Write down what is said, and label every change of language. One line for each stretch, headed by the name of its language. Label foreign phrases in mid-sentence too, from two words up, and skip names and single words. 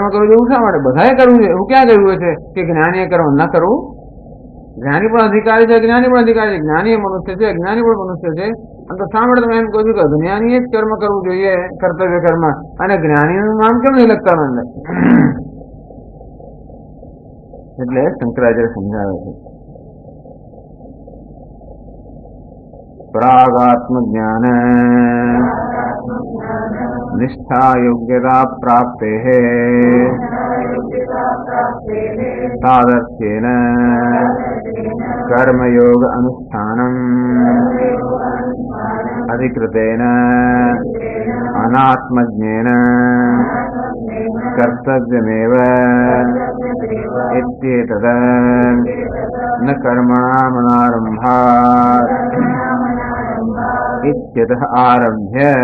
Gujarati: કરવું એવું શા માટે બધાએ કરવું છે એવું ક્યાં કહ્યું છે કે જ્ઞાનીએ કર્મ ન કરવું જ્ઞાની પણ અધિકારી છે અજ્ઞાની પણ અધિકારી છે જ્ઞાની મનુષ્ય છે અજ્ઞાની પણ મનુષ્ય છે અને તો શા માટે તમે એમ કહો છો કે અજ્ઞાનીએ જ કર્મ કરવું જોઈએ કર્તવ્ય કર્મ અને જ્ઞાનીનું નામ કેમ નહીં લખતા અંદર એટલે શંકરાચાર્ય સમજાવે છે
Sanskrit: प्रागात्म ज्ञान निष्ठा योग्यता प्राप्ते तादर्थ्येन कर्मयोग अनुष्ठानम् अधिकृतेन अनात्मज्ञेन कर्तव्यमेव इत्येतद् न कर्मणामनारम्भात् इत्यतः आरभ्य